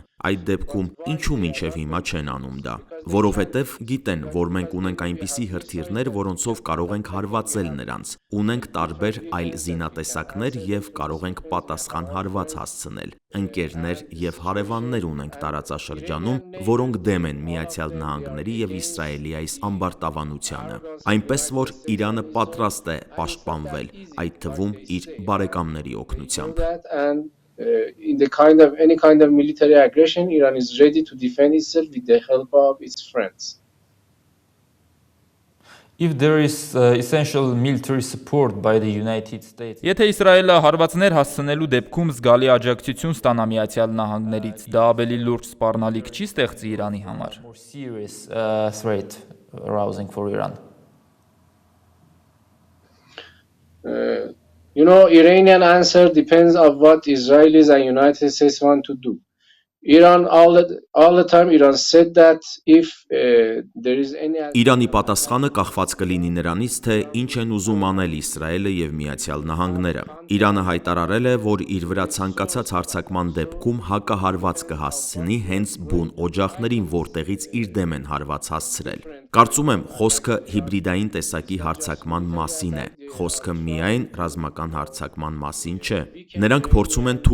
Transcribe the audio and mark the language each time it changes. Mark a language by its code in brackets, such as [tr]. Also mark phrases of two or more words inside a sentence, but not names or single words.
[hy] Այդ դեպքում ինչու մինչև հիմա չեն անում դա, որովհետև գիտեն, որ մենք ունենք այնպիսի հրթիռներ, որոնցով կարող ենք հարվածել նրանց, ունենք տարբեր այլ զինատեսակներ եւ կարող ենք պատասխան հարված հասցնել։ Ընկերներ եւ հարևաններ ունենք տարածաշրջանում, որոնք դեմ են Միացյալ Նահանգների եւ Իսրայելի այս ամբարտավանությանը։ Այնպես որ Իրանը պատրաստ է պաշտպանվել, այդ թվում իր բարեկամների օգնությամբ։ [en] In the any kind of military aggression, Iran is ready to defend itself with the help of its friends. If there is essential military support by the United States. [hy] Եթե Իսրայելը հարվածներ հասցնելու դեպքում զգալի աջակցություն ստանա Միացյալ Նահանգներից, դա ավելի լուրջ սպառնալիք չի ստեղծի Իրանի համար։ [en] More serious threat arousing for Iran. You know, Iranian answer depends on what Israelis and United States want to do. Iran all the time Iran said that if there is any [hy] Իրանի պատասխանը կախված կլինի նրանից, թե ինչ են ուզում անել Իսրայելը եւ Միացյալ Նահանգները։ Իրանը հայտարարել է, որ իր վրա ցանկացած հարձակման դեպքում հակահարված կհասցնի հենց բուն օջախներին, որտեղից իր դեմ են հարված հասցրել։ Կարծում եմ, խոսքը հիբրիդային տեսակի հարձակման մասին է։ Խոսքը միայն ռազմական հարձակման մասին չէ։ Նրանք փորձում են